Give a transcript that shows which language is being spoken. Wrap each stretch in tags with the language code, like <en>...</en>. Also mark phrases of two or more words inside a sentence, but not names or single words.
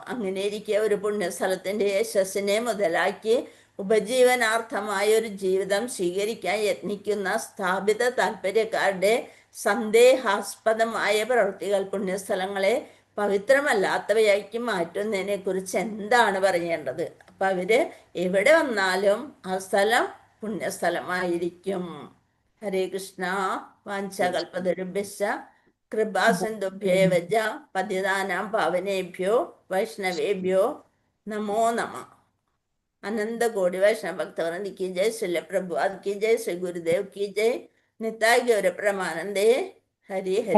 <ml>അങ്ങനെ ഇരിക്കെ ഒരു പുണ്യസ്ഥലത്തിന്റെ യശസ്സിനെ മുതലാക്കി ഉപജീവനാർത്ഥമായ ഒരു ജീവിതം സ്വീകരിക്കാൻ യത്നിക്കുന്ന സ്ഥാപിത താല്പര്യക്കാരുടെ സന്ദേഹാസ്പദമായ പ്രവൃത്തികൾ പുണ്യസ്ഥലങ്ങളെ പവിത്രമല്ലാത്തവയാക്കി മാറ്റുന്നതിനെ കുറിച്ച് എന്താണ് പറയേണ്ടത്? അപ്പൊ അവര് എവിടെ വന്നാലും ആ സ്ഥലം പുണ്യസ്ഥലമായിരിക്കും.</ml> <sa>ഹരേ കൃഷ്ണ. വാഞ്ചകൽപതരുഭ്യശ്ച കൃപാസിന്ധുഭ്യേവ പതിതാനാം പാവനേഭ്യോ വൈഷ്ണവേഭ്യോ നമോ നമഃ.</sa> <hi>अनंत कोटि वैष्णव भक्तवृंद की जय, श्रील प्रभुपाद की जय, श्री गुरुदेव की जय, निताय गौर प्रेमानंदे। हरि हरि।</hi>